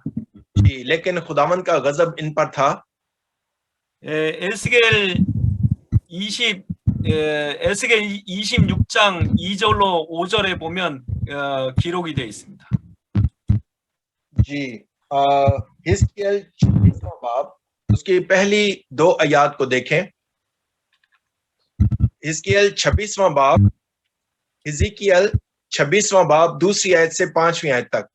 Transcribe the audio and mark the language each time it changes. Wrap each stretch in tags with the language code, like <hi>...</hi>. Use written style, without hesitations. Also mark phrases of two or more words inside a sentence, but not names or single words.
<hi>जी, लेकिन खुदावन का गजब इन पर था.</hi> <ko>에스겔 26장 2절로 5절에 보면 기록이 되어 있습니다.</ko> <hi>जी, हिजकियेल 26वां बाब उसकी पहली 2 आयत को देखें. हिजकियेल 26वां बाब, हिजकियेल 26वां बाब दूसरी आयत से 5वीं आयत तक.</hi>